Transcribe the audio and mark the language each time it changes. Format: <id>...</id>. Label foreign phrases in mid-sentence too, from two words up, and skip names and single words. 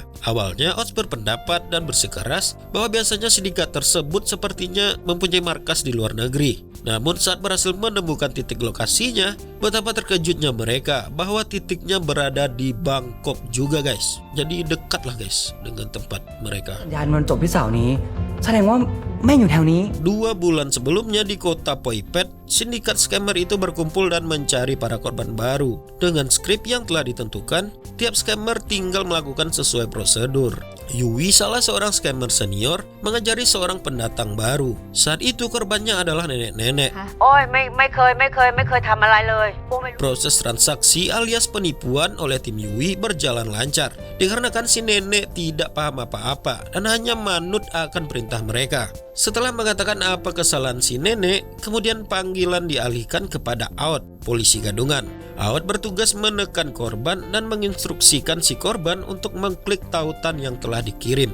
<id>Awalnya Och berpendapat dan bersikeras bahwa biasanya sindikat tersebut sepertinya mempunyai markas di luar negeri. Namun saat berhasil menemukan titik lokasinya, betapa terkejutnya mereka bahwa titiknya berada di Bangkok juga guys. Jadi dekatlah guys dengan tempat mereka.</id> <th>ยานมันจบที่เสาร์นี้แสดงว่าแม่งอยู่แถวนี้</th> <id>2 bulan sebelumnya di kota Poipet, sindikat scammer itu berkumpul dan mencari para korban baru. Dengan skrip yang telah ditentukan, tiap scammer tinggal melakukan sesuai prosedur. Yui, salah seorang scammer senior, mengajari seorang pendatang baru. Saat itu korbannya adalah nenek-nenek.</id> <th>โอ้ยไม่เคยทำอะไรเลยพวกไม่รู้</th> <id>Proses transaksi alias penipuan oleh tim Yui berjalan lancar dikarenakan si nenek tidak paham apa-apa dan hanya manut akan perintah mereka. Setelah mengatakan apa kesalahan si nenek, kemudian panggilan dialihkan kepada Aot, polisi gadungan. Aot bertugas menekan korban dan menginstruksikan si korban untuk mengklik tautan yang telah dikirim.</id>